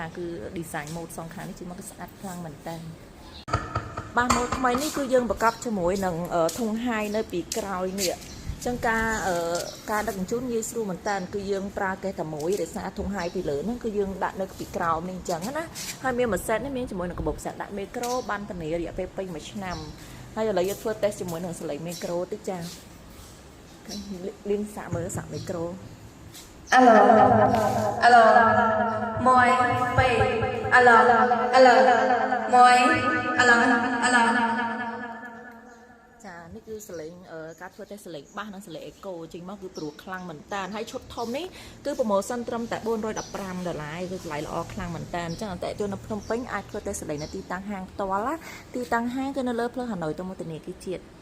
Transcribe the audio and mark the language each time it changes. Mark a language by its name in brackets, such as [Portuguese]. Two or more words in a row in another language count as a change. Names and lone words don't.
[Khmer] គឺ [English] design mode [Khmer] សងខាងនេះជិះមកគឺស្អាតខ្លាំងមែនតើបាសម៉ូដថ្មីនេះគឺយើងប្រកបជាមួយនឹងធុងហាយនៅពីក្រោយនេះចឹងការដឹកជញ្ជូនងាយស្រួលមែនតើគឺយើងប្រើកេះតែមួយដោយសារធុងហាយពីលើហ្នឹងគឺយើងដាក់នៅពីក្រោមនេះអញ្ចឹងណាហើយមានមួយសេតនេះមានជាមួយនឹងកាបូបសាក់ដាក់មីក្រូបានធានារយៈពេលពេញ1ឆ្នាំហើយឥឡូវយើងធ្វើ test ជាមួយនឹងសលេងមីក្រូតិចចាលៀងសាក់មើលសាក់មីក្រូ Alo, alo, môi, pay, alo, alo, môi, alo, alo. ចានេះគឺសលេងការធ្វើតេស្តសលេងបាសនិងសលេងអេកូចេញមកគឺព្រោះខ្លាំងមែនតើហើយឈុតធំនេះគឺ promotion ត្រឹមតែ$415គឺតម្លៃល្អខ្លាំងមែនតើអញ្ចឹងអតិថិជននៅភ្នំពេញអាចធ្វើតេស្តសលេងនៅទីតាំងហាងផ្ទាល់ទីតាំងហាងគឺនៅលើផ្លូវហាណូយទៅមុខធនាគារជាតិ